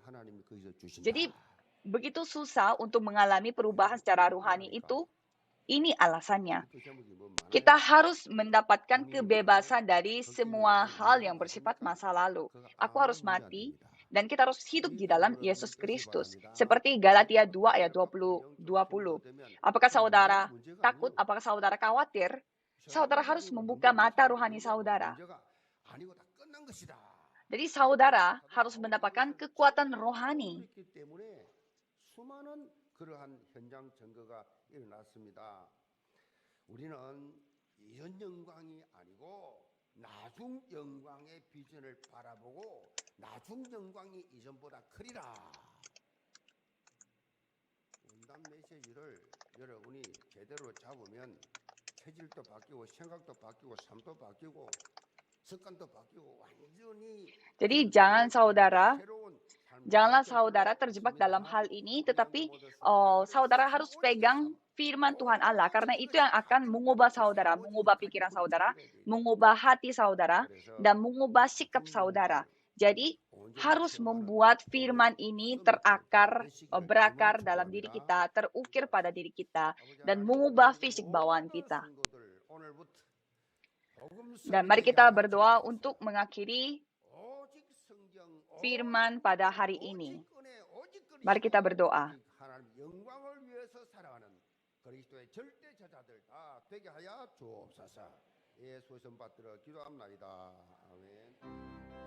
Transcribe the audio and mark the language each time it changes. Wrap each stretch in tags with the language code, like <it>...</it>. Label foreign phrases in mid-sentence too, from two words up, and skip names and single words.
<id>Jadi begitu susah untuk mengalami perubahan secara rohani itu. Ini alasannya. Kita harus mendapatkan kebebasan dari semua hal yang bersifat masa lalu. Aku harus mati, Dan kita harus hidup di dalam</id> <ko>필요적으로 Yesus 믿으시기 Kristus. 바랍니다.</ko> <id>Seperti Galatia 2 ayat</id> <ko>우리가 앞으로 20, 영적 20. 성도가 되면</ko> <id>Apakah</id> <ko>그 문제가</ko> <id>saudara</id> <ko>문제가</ko> <id>takut?</id> <ko>아니요.</ko> <id>Apakah saudara khawatir? Saudara harus</id> <ko>세상적인</ko> <id>membuka</id> <ko>문제고</ko> <id>mata</id> <ko>사람의</ko> <id>rohani</id> <ko>문제고</ko> <id>saudara.</id> <ko>문제가 아니고 다 끝난 것이다.</ko> <id>Jadi saudara</id> <ko>사도</ko> <id>harus</id> <ko>바울이</ko> <id>mendapatkan</id> <ko>이것을</ko> <id>kekuatan</id> <ko>제대로</ko> <id>rohani.</id> <ko>깨달았기 때문에 수많은 그러한 현장 증거가 일어났습니다. 우리는 이전 영광이 아니고 나중 영광의 비전을 바라보고 나중 영광이 이전보다 크리라. 원단 메시지를 여러분이 제대로 잡으면 체질도 바뀌고 생각도 바뀌고 삶도 바뀌고 습관도 바뀌고 완전히</ko> <id>Jadi</id> <ko>새로운 삶의</ko> <id>janganlah</id> <ko>실천들로</ko> <id>saudara terjebak dalam</id> <ko>있습니다.</ko> <id>hal ini,</id> <ko>우리 안에</ko> <id>tetapi</id> <ko>모두 성도들</ko> <id>saudara</id> <ko>그래서</ko> <id>harus</id> <ko>오직 이</ko> <id>pegang</id> <ko>삶,</ko> <id>firman Tuhan Allah, karena</id> <ko>오직</ko> <id>itu</id> <ko>이것이</ko> <id>yang akan mengubah</id> <ko>가장</ko> <id>saudara,</id> <ko>사모적인</ko> <id>mengubah pikiran</id> <ko>가치로</ko> <id>saudara,</id> <ko>체질해야 돼.</ko> <id>mengubah hati saudara,</id> <ko>그래서</ko> <id>dan mengubah sikap</id> <ko>나중</ko> <id>saudara.</id> <ko>영광을</ko> <id>Jadi</id> <ko>온전히</ko> <id>harus</id> <ko>체험하는</ko> <id>membuat</id> <ko>복을</ko> <id>firman ini</id> <ko>서밋하는 자</ko> <id>terakar,</id> <ko>되시기를 주님으로</ko> <id>berakar dalam diri</id> <ko>축복합니다.</ko> <id>kita, terukir pada diri kita,</id> <ko>아버지</ko> <id>dan</id> <ko>하나님</ko> <id>mengubah</id> <ko>우리</ko> <id>fisik bawaan</id> <ko>모든</ko> <id>kita.</id> <ko>성도들 오늘부터 복음</ko> <id>Dan</id> <ko>서밋</ko> <id>mari</id> <ko>되게</ko> <id>kita</id> <ko>하여</ko> <id>berdoa</id> <ko>주옵소서.</ko> <id>untuk mengakhiri</id> <ko>오직 성경,</ko> <id>firman</id> <ko>오직</ko> <id>pada</id> <ko>말씀,</ko> <id>hari</id> <ko>오직</ko> <id>ini.</id> <ko>은혜, 오직</ko> <id>Mari kita</id> <ko>그리스도,</ko> <id>berdoa.</id> <ko>오직 하나님 영광을 위해서 살아가는 그리스도의 절대 제자들 다 되게 하여 주옵소서. 예수의 선 받들어 기도합나이다. 아멘.</ko>